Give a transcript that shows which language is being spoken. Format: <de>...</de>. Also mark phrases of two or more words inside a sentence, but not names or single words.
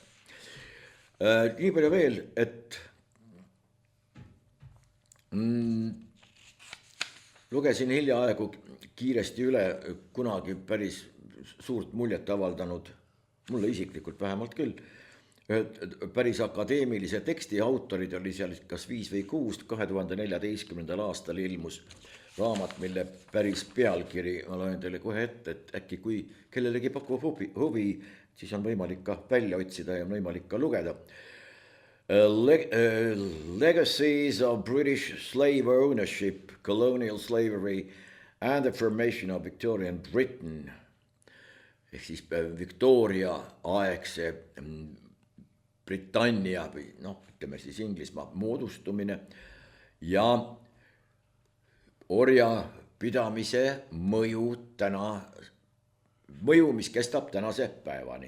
<et>Nii palju veel, et lugesin hiljaaegu kiiresti üle kunagi päris suurt muljet avaldanud, mulle isiklikult vähemalt küll, päris akadeemilise teksti autorid oli seal kas 5 või 6, 2014. aastal ilmus raamat, mille päris pealkiri, ma loen teile kohe ette, et äkki kui kellelegi pakub huvi, siis on võimalik ka välja otsida ja on võimalik ka lugeda.</et> <en>Legacies of British slave ownership, colonial slavery and the formation of Victorian Britain.</en> <et>Ehk siis Victoria aegse Britannia või ütleme siis Inglismaa moodustumine ja orja pidamise mõju, mis kestab tänase päevani.</et>